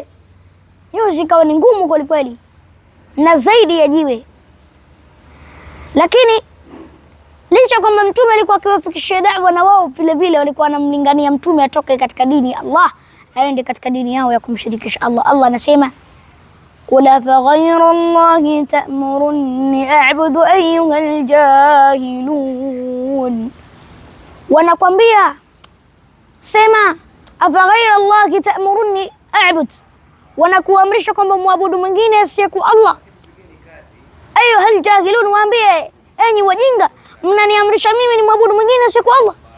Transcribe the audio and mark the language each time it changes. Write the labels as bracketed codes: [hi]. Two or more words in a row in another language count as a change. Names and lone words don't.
[sw] Nyoyo zikawa ni ngumu kweli kweli na zaidi ya jiwe. Lakini licha kwamba Mtume alikuwa akiwafikishia da'wa, na wao vile vile walikuwa wanamlingania Mtume atoke katika dini ya Allah aende katika dini yao ya kumshirikisha Allah. Allah anasema, [ar] قل أفغير الله تأمروني أعبد أيها الجاهلون. [sw] Wanakwambia sema, [ar] أفغير الله تأمروني أعبد, [sw] wanakuamrisha kwamba muabudu mwingine asiyekuwa Allah. [ar] أيها الجاهلون, [sw] waambie enyi wajinga, mnaniamrisha mimi ni muabudu mwingine asiyekuwa Allah.